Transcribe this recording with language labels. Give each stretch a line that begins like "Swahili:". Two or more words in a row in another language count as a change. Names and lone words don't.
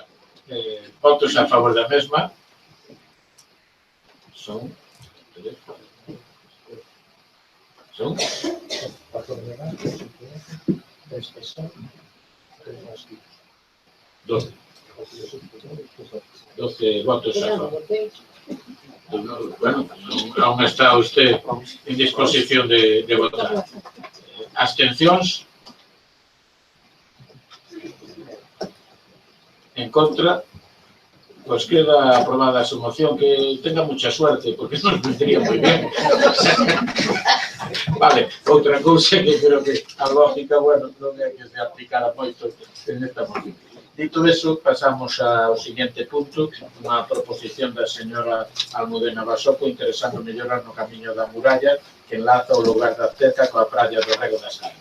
Galician: Votos a favor da mesma. Son 12 votos a favor.
Spanish: Bueno, aún está usted en disposición de votar.
Galician: Abstencións? En contra?
Spanish: Pues queda aprobada su moción. Que tenga mucha suerte, porque nos vendría muy bien.
Galician: Vale, outra cousa que creo que a lógica, bueno, non é que se aplicara moito en esta moción. Dito eso, pasamos ao seguinte punto, unha proposición da señora Almudena Basoco interesando mellorar no camiño da muralla que enlaza o lugar da Teca coa praia do Rego das Caras.